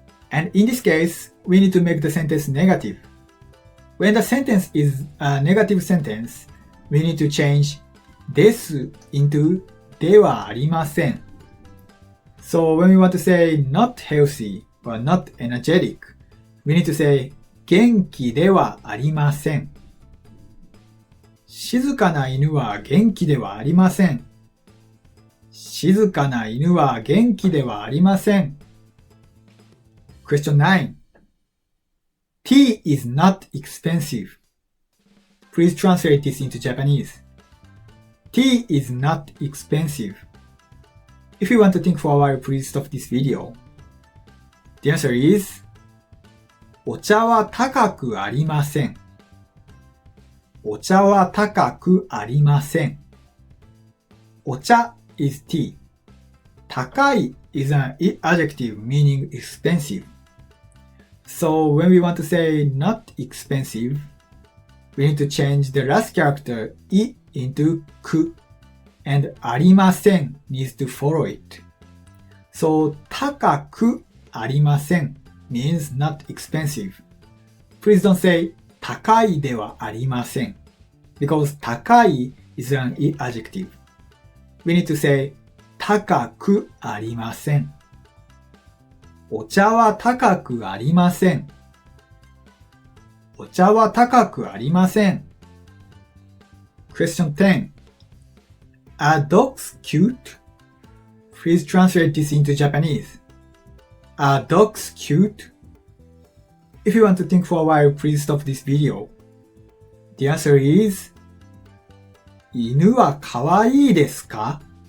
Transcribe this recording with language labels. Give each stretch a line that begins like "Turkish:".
English: And in this case, we need to make the sentence negative. When the sentence is a negative sentence, we need to change です into ではありません. So when we want to say not healthy or not energetic, we need to say
Japanese: 元気ではありません. 静かな犬は元気ではありません.静かな犬は元気ではありません.
English: Question 9. Tea is not expensive. Please translate this into Japanese. Tea is not expensive. If you want to think for a while, please stop this video. The answer is
Japanese: お茶は高くありません. お茶は高くありません.
English: お茶 is tea. 高い is an adjective meaning expensive. So when we want to say not expensive, we need to change the last character I into ku, and ありません needs to follow it. So
Japanese: 高くありません
English: means not expensive. Please don't say
Japanese: 高いではありません
English: because 高い is an adjective. We need to say
Japanese: 高くありません. お茶は高くありません.お茶は高くありません.
English: Question 10. Are dogs cute? Please translate this into Japanese. Are dogs cute? If you want to think for a while, please stop this video. The answer is
Japanese: 犬はかわいいですか?